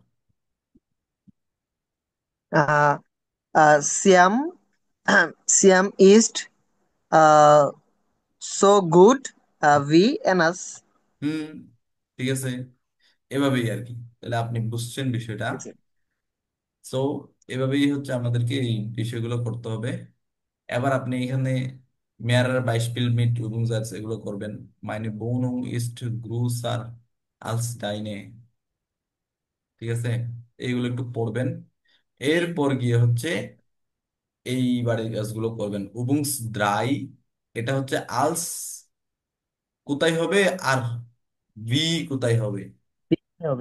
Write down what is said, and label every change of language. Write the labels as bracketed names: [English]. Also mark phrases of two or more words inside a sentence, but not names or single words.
[Bangla] আহ সিয়াম সিয়াম ইজ সো গুড ভি এনাস। হুম, ঠিক আছে, এভাবেই আর কি। তাহলে আপনি বুঝছেন বিষয়টা। সো এভাবেই হচ্ছে আমাদেরকে এই বিষয়গুলো করতে হবে। এবার আপনি এখানে [German] mehrere Beispiel mit Übungssatz [Bangla] এগুলো করবেন। [German] meine Wohnung ist größer als deine, [Bangla] ঠিক আছে? এইগুলো একটু পড়বেন। এরপর গিয়ে হচ্ছে এই বাড়ির কাজগুলো করবেন। [German] Übungs drei, [Bangla] এটা হচ্ছে আলস কোথায় হবে, আর ভি কোথায় হবে, হবে